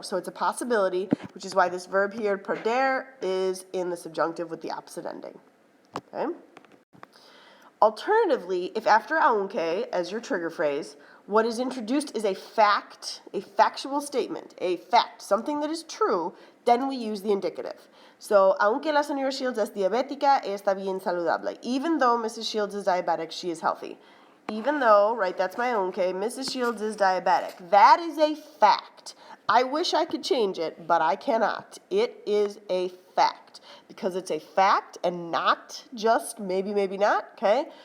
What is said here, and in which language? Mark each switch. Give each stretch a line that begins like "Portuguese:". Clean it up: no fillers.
English: So it's a possibility, which is why this verb here, perder, is in the subjunctive with the opposite ending. Okay? Alternatively, if after aunque, as your trigger phrase, what is introduced is a fact, a factual statement, a fact, something that is true, then we use the indicative.
Spanish: So, aunque la señora Shields es diabética, está bien saludable.
English: Even though Mrs. Shields is diabetic, she is healthy. Even though, right, that's my aunque, Mrs. Shields is diabetic. That is a fact. I wish I could change it, but I cannot. It is a fact. Because it's a fact and not just maybe, maybe not, okay?